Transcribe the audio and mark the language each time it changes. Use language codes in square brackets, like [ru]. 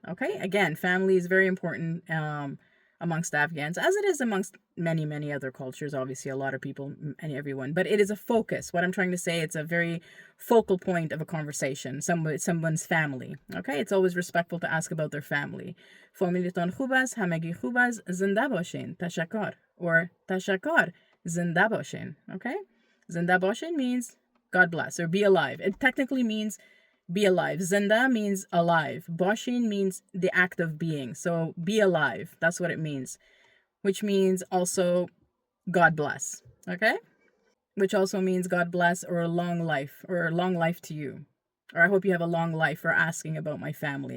[en] Okay, again, family is very important amongst Afghans, as it is amongst many other cultures. Obviously, a lot of people and everyone, but it is a focus. What I'm trying to say, it's a very focal point of a conversation. Someone's family. Okay, it's always respectful to ask about their family. [fa] Familietan خوب است, همگی خوب است, زنده باشین, تشکر, or تشکر, زنده باشین. Okay, زنده باشین [en] means God bless or be alive. It technically means Be alive. Zinda means alive. Boshin means the act of being. So be alive. That's what it means. Which means also God bless. Okay? Which also means God bless or a long life to you. Or I hope you have a long life for asking about my family.